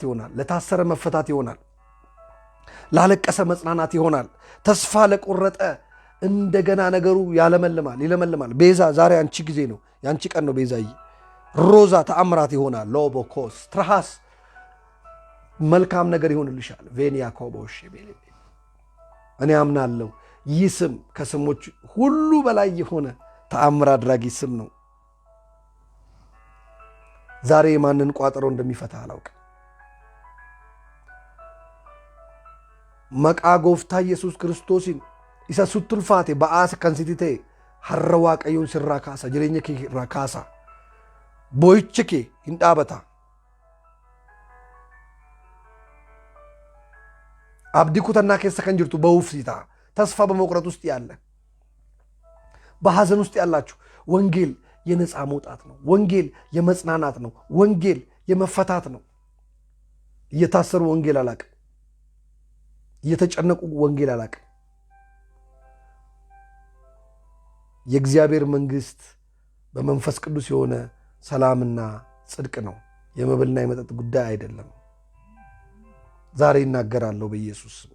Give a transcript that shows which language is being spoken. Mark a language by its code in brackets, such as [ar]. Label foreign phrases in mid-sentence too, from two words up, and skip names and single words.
[am] ይሆናል፣ ለታሰረ መፈታት ይሆናል፣ ላለቀሰ መጽናናት ይሆናል፣ ተስፋ ለቆረጠ እንደገና ነገሩ ያለመልማል፣ ይለመልማል። ቤዛ ዛሬ አንቺ ጊዜ ነው፣ ያንቺ ቀን ነው። ቤዛዬ ሮዛ ተአምራት ይሆናል። ሎቦኮስ ትርሃስ መልካም ነገር ይሆንልሻል። ቬኒያ ኮቦሽ እኔ አምናለሁ። ይህ ስም ከስሞች ሁሉ በላይ የሆነ ተአምር አድራጊ ስም ነው። ዛሬ የማንን ቋጠሮ እንደሚፈታ አላውቅም። [om] maqaa Gooftaa Yesuus Kiristoosin isa suttulfaate ba'aasa kan siti ta'e har'a waaqayyoon sirraa kaasa, jireenya kee irraa kaasa, boo'icha kee hin dhaabata. abdii kutannaa keessa kan jirtu ba'uuf si ta'a. [am] ተስፋ በመቁረጥ ውስጥ ያለ፣ በሐዘን ውስጥ ያላችሁ ወንጌል የነፃ መውጣት ነው። ወንጌል የመጽናናት ነው። ወንጌል የመፈታት ነው። እየታሰሩ ወንጌል አላቅም፣ እየተጨነቁ ወንጌል አላቅም። የእግዚአብሔር መንግስት በመንፈስ ቅዱስ የሆነ ሰላምና ጽድቅ ነው። የመብልና የመጠጥ ጉዳይ አይደለም። ዛሬ ይናገራለሁ በኢየሱስ።